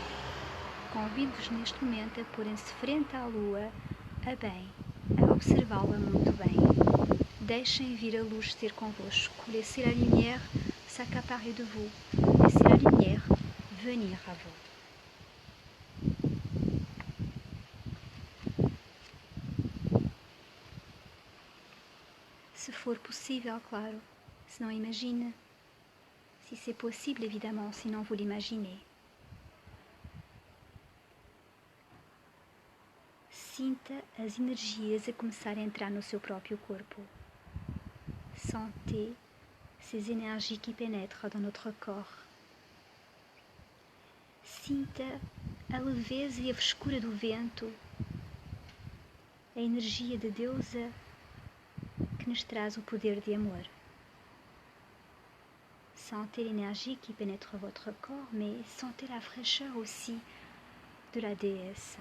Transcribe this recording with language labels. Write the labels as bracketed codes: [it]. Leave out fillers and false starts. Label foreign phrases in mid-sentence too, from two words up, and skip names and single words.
[pt] Convido-vos neste momento a porem-se frente à lua, a observá-la muito bem. Deixem vir a luz ter convosco. [fr] Laissez la lumière s'accaparer de vous. Laissez la lumière venir à vous. [pt] Se for possível, claro. Se não, imagine. [fr] Si c'est possible, évidemment, sinon vous l'imaginez. [pt] Sinta as energias a começar a entrar no seu próprio corpo. [fr] Sentez ces énergies qui pénètrent dans notre corps. [pt] Sinta a leveza e a frescura do vento, a energia de deusa que nos traz o poder de amor. [fr] Sentez l'énergie qui pénètre votre corps, mais sentez la fraîcheur aussi de la déesse.